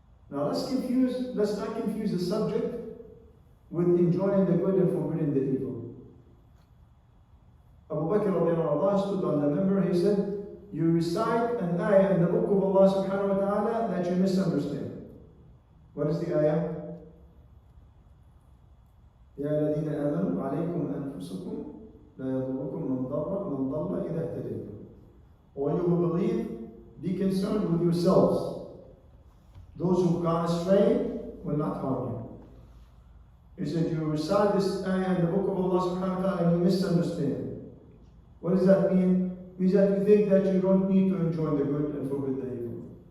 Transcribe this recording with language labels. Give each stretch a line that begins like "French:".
English: Now let's not confuse the subject with enjoying the good and forbidding the evil. Abu Bakr radiallahu anhu stood on the member, he said, you recite an ayah in the book of Allah subhanahu wa ta'ala that you misunderstand. What is the ayah?
Arabic: يا الذين آمنوا عليكم أنفسكم لا يضركم من ضل إذا اهتديتم.
English: All you who believe, be concerned with yourselves. Those who've gone astray will not harm you. He said, you recite this ayah in the book of Allah subhanahu wa ta'ala and you misunderstand. What does that mean? It means that you think that you don't need to enjoy the good and forbid the evil.